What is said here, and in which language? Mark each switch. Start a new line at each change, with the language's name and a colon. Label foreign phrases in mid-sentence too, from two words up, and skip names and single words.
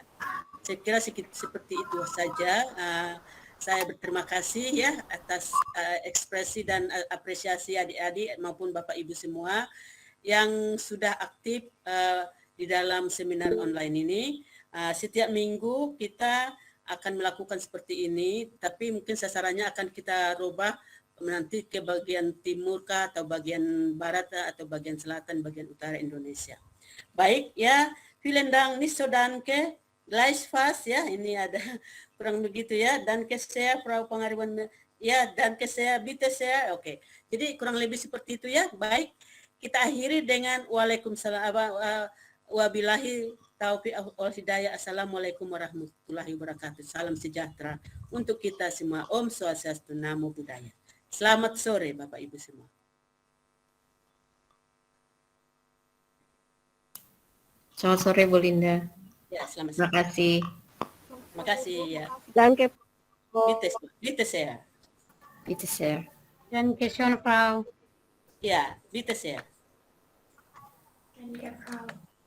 Indonesian: Saya kira seperti itu saja. Saya berterima kasih ya atas ekspresi dan apresiasi adik-adik maupun Bapak Ibu semua yang sudah aktif di dalam seminar online ini. Setiap minggu kita akan melakukan seperti ini, tapi mungkin sasarannya akan kita rubah nanti ke bagian timur kah, atau bagian barat atau bagian selatan, bagian utara Indonesia. Baik ya,
German: vielen Dank, nicht so danke.
Indonesian: Gleichfalls ya, ini ada kurang begitu ya. Dan saya Frau Pangaribuan ya, dan saya bitte saya. Oke. Jadi kurang lebih seperti itu ya. Baik, kita akhiri dengan
Arabic: وعليكم السلام وبالله التوفيق والهداية. السلام عليكم ورحمة الله وبركاته.
Indonesian: Salam sejahtera untuk kita semua.
Balinese: Om Swastiastu,
Pali: Namo Buddhaya.
Indonesian: Selamat sore Bapak Ibu semua. Selamat sore Bu Linda. Ya, selamat Terima sore. kasih. Terima kasih ya.
German: Danke. Bitte sehr. Bitte sehr. Danke schön, Frau. Ya, bitte sehr. Danke, Frau.